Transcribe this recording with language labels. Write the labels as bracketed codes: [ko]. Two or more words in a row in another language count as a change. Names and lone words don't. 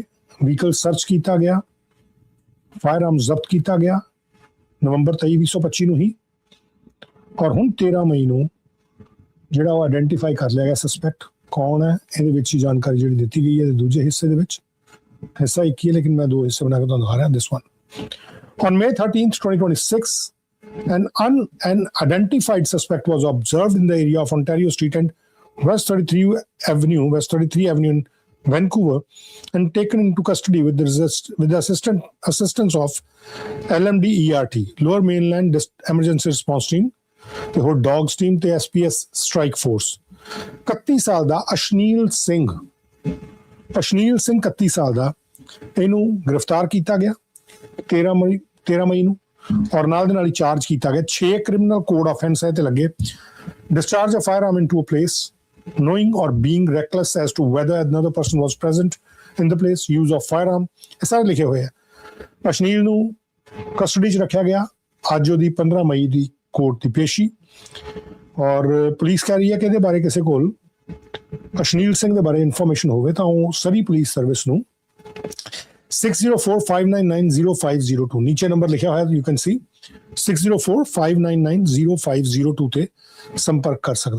[en] vehicle search [pa] ਕੀਤਾ ਗਿਆ, ਫਾਇਰ ਆਰਮ ਜ਼ਬਤ ਕੀਤਾ ਗਿਆ ਨਵੰਬਰ 23, 2025 ਨੂੰ ਹੀ। ਔਰ ਹੁਣ 13 ਮਈ ਨੂੰ ਜਿਹੜਾ ਉਹ ਆਇਡੈਂਟੀਫਾਈ ਕਰ ਲਿਆ ਗਿਆ ਸਸਪੈਕਟ ਕੌਣ ਹੈ। ਇਹਦੇ ਵਿੱਚ ਹੀ ਜਾਣਕਾਰੀ ਜਿਹੜੀ ਦਿੱਤੀ ਗਈ ਹੈ ਦੂਜੇ ਹਿੱਸੇ ਦੇ ਵਿੱਚ। ਹਿੱਸਾ ਇੱਕ ਹੀ ਹੈ ਲੇਕਿਨ ਮੈਂ ਦੋ ਹਿੱਸੇ ਬਣਾ ਕੇ ਤੁਹਾਨੂੰ ਦਿਖਾ ਰਿਹਾ। [en] this one on May 13th, 2026, an unidentified suspect was observed in the area of Ontario Street and West 33 Avenue in Vancouver and taken into custody with the assistance of LMDERT, Lower Mainland Emergency Response Team, the whole DOGS team ਤੇ SPS Strike Force। [pa] 31 ਸਾਲ ਦਾ ਅਸ਼ਨੀਲ ਸਿੰਘ 31 ਸਾਲ ਦਾ, ਇਹਨੂੰ ਗ੍ਰਿਫਤਾਰ ਕੀਤਾ ਗਿਆ 13 ਮਈ ਨੂੰ ਔਰ ਨਾਲ ਦੇ ਨਾਲ ਹੀ ਚਾਰਜ ਕੀਤਾ ਗਿਆ। [en] 6 criminal code offence [pa] ਹੈ ਤੇ ਲੱਗੇ। [en] Discharge a firearm into a place, knowing or being reckless as to whether another person was present in the place, use of firearm, [pa] ਇਹ ਸਾਰੇ ਲਿਖੇ ਹੋਏ ਆ। ਅਸ਼ਨੀਲ ਨੂੰ ਕਸਟਡੀ 'ਚ ਰੱਖਿਆ ਗਿਆ। ਅੱਜ ਉਹਦੀ 15 ਮਈ ਦੀ ਕੋਰਟ ਦੀ ਪੇਸ਼ੀ ਔਰ ਪੁਲਿਸ ਕਹਿ ਰਹੀ ਹੈ ਕਿ ਇਹਦੇ ਬਾਰੇ ਕਿਸੇ ਕੋਲ ਅਸ਼ਨੀਲ ਸਿੰਘ ਦੇ ਬਾਰੇ ਇਨਫੋਰਮੇਸ਼ਨ ਹੋਵੇ ਤਾਂ ਉਹ ਸਰੀ ਪੁਲਿਸ ਸਰਵਿਸ ਨੂੰ 6045990502 ਨੀਚੇ ਨੰਬਰ ਲਿਖਿਆ ਹੋਇਆ [en] you can see [pa] 6045990502 ਤੇ ਸੰਪਰਕ ਕਰ ਸਕਦਾ।